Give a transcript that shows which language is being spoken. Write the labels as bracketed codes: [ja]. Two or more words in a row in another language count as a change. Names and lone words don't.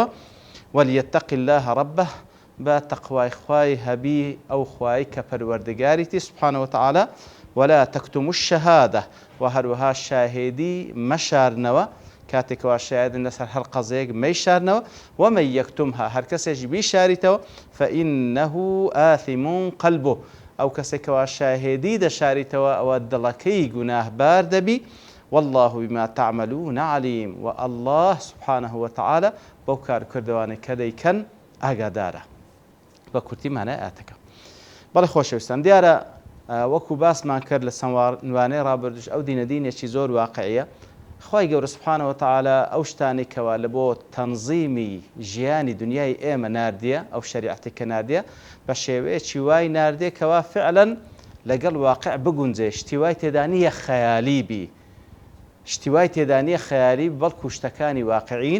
[ar] وەلیەتەقی الله رەبه، [ckb] بە تەقوای خوای هەبی ئەو خوای کە پەروەردگاریتی [ar] سوبحانەهو وتەعالا. ولا تەکتموا الشەهادە، [ckb] و هەروەها شاهێدی مەشارنەوە، کاتێکەوە شاهێدن لەسەر هەر قەزەیەک مەیشارنەوە. [ar] ومن یەکتمها، [ckb] هەر کەسێکی بیشاریتەوە، [ar] فإنه آثم قلبه، [ckb] ئەو کەسێکەوە شاهێدی دەشاریتەوە ئەوە دڵەکەی گوناهبار دەبی. [ar] والله بما تعملون عليم، و الله سبحانه وتعالى [ckb] بەو کارکردوانەی کە دەیکەن ئاگادارە. بە کورتی مانای ئاەتەکە. بەڵێ خۆشەویستان، دیارە وەکو باسمان کرد لە سەوانەی ڕابردوش ئەو دینە دینێکی زۆر واقعیە. خوای گەورە [ar] سوبحانەهو وتەعالا [ckb] ئەو شتانی کەوا لە بۆ تەنزیمی ژیانی دنیای ئێمە ناردیە، ئەو شەریعەتی کە ناردیە بە شێوەیەکی وای ناردێ کەوا فعلەن لەگەڵ واقع بگونجێ، شتی وای تێدا نییە خەیالی بی، شتی وای تێدا نییە خەیالی بەڵکو شتەکانی واقعین.